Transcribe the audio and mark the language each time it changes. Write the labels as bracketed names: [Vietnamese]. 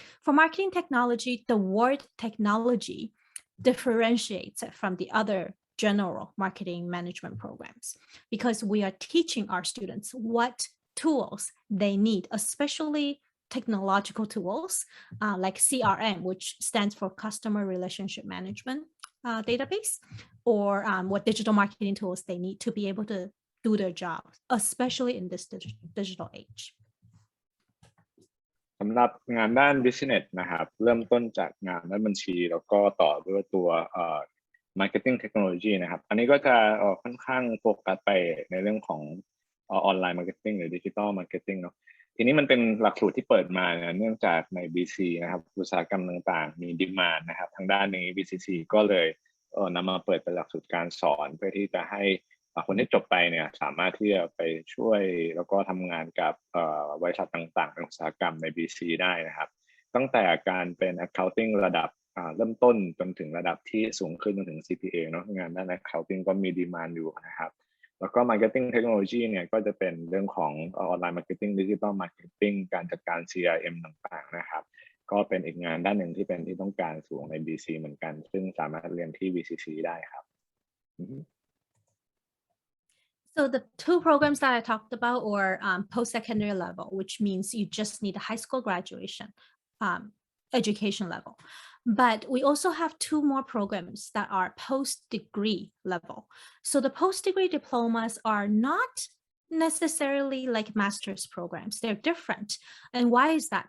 [English] For marketing technology, the word technology differentiates it from the other general marketing management programs because we are teaching our students what tools they need, especially technological tools like CRM, which stands for Customer Relationship Management database, or what digital marketing tools they need to be able to do their job, especially in this digital age. [Thai] สำหรับงานด้าน business นะครับเริ่มต้นจากงานด้านบัญชีแล้วก็ต่อด้วยตัวmarketing technology นะครับอันนี้ก็จะค่อนข้างโฟกัสไปในเรื่องของออนไลน์ marketing หรือ digital marketing เนาะทีนี้มันเป็นหลักสูตรที่เปิดมาเนื่องจากใน BC นะครับอุตสาหกรรมต่างๆมีดีมานด์นะครับทางด้านนี้ VCC ก็เลย นำมาเปิดเป็นหลักสูตรการสอนเพื่อที่จะให้คนที่จบไปเนี่ยสามารถที่จะไปช่วยแล้วก็ทำงานกับบริษัทต่างๆในอุตสาหกรรมใน BC ได้นะครับตั้งแต่การเป็น accounting ระดับเริ่มต้นจนถึงระดับที่สูงขึ้นจนถึง CPA เนาะงานด้าน accounting ก็มีดีมานด์อยู่นะครับ แล้วก็ marketing technology เนี่ยก็จะเป็นเรื่องของออนไลน์ marketing digital marketing การจัดการ CRM ต่างๆนะครับก็เป็นอีกงานด้านหนึ่งที่เป็นที่ต้องการสูงใน BC เหมือนกันซึ่งสามารถเรียนที่ VCC ได้ครับ [English] So the two programs that I talked about were post-secondary level, which means you just need a high school graduation education level. But we also have two more programs that are post-degree level. So the post-degree diplomas are not necessarily like master's programs. They're different. And why is that?